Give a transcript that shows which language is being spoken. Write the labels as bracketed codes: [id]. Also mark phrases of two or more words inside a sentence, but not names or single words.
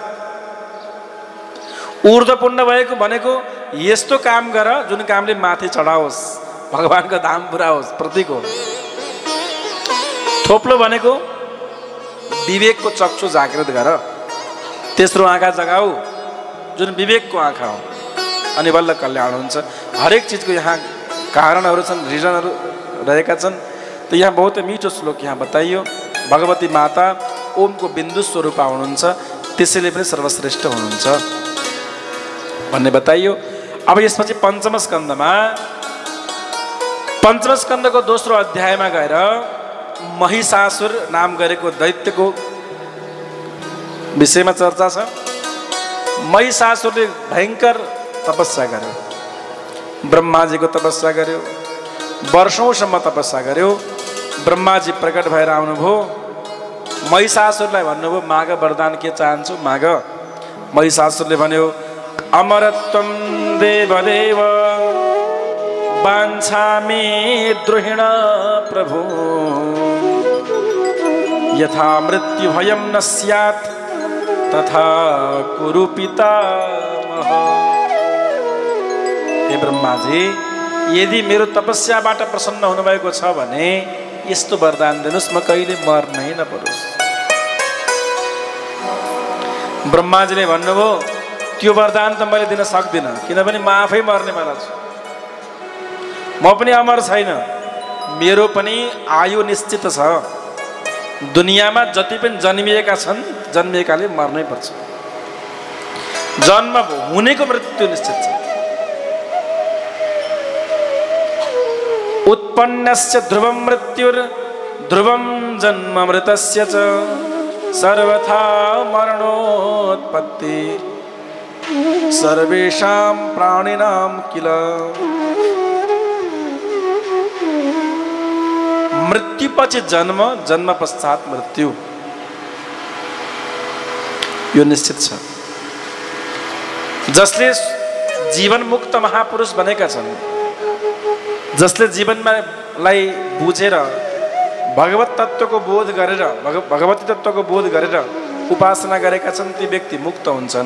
[ne] ऊर्ध्वपुण्ड भएको भनेको यस्तो काम गर जुन कामले माथि चढाओस्, भगवानको धाम पुरा होस्, प्रतीक हो। थोप्लो भनेको विवेकको चक्षु जागृत गर, तेस्रो आँखा जगाऊ जुन विवेकको आँखा हो, अनि बल्ल कल्याण हुन्छ। हरेक चिजको यहाँ कारणहरू छन्, रिजनहरू, रहेका छन्। तो यहाँ बहुत मिठो श्लोक यहाँ बताइयो, भगवती माता ओमको बिन्दु स्वरूपा हुनुहुन्छ, त्यसैले पनि सर्वश्रेष्ठ हुनुहुन्छ भन्ने बताइयो। अब यसपछि पञ्चम स्कन्धको दोस्रो अध्यायमा गएर महिषासुर नाम गरेको दैत्यको विषयमा चर्चा छ। महिषासुरले भयङ्कर तपस्या गर्यो, ब्रह्माजीको तपस्या गर्यो, वर्षौंसम्म तपस्या गर्यो। ब्रह्माजी प्रकट भएर आउनुभयो, महिषासुरलाई भन्नुभयो माग वरदान के चाहन्छु माग। महिषासुरले भन्यो [sa] अमरत्वं देवदेव वाञ्छामि द्रोहिण प्रभु, यथा मृत्यु भयं न स्यात् तथा कुरु पितामह। [ne] हे ब्रह्माजी, यदि मेरो तपस्याबाट प्रसन्न हुनुभएको छ भने यस्तो वरदान दिनुहोस्, म कहिले मर्नै नपरोस्। ब्रह्माजीले भन्नुभयो त्यो वरदान त मैले दिन सक्दिनँ, किनभने म आफै मर्नेवाला छु, म पनि अमर छैन, मेरो पनि आयु निश्चित छ। दुनियाँमा जति पनि जन्मिएका छन् जन्मिएकाले मर्नै पर्छ, जन्म हुनेको मृत्यु निश्चित छ। [sa] उत्पन्नस्य ध्रुवं मृत्युर ध्रुवं जन्म मृतस्य च सर्वथा मरणोत्पत्ति सर्वेषां प्राणिनां किल। [ne] मृत्युपछि जन्म, जन्म पश्चात मृत्यु, यो निश्चित छ। जसले जीवन मुक्त महापुरुष बनेका छन्, जसले जीवनलाई बुझेर भगवत तत्त्वको बोध गरेर भगवती तत्त्वको बोध गरेर उपासना गरेका छन्, ती व्यक्ति मुक्त हुन्छन्।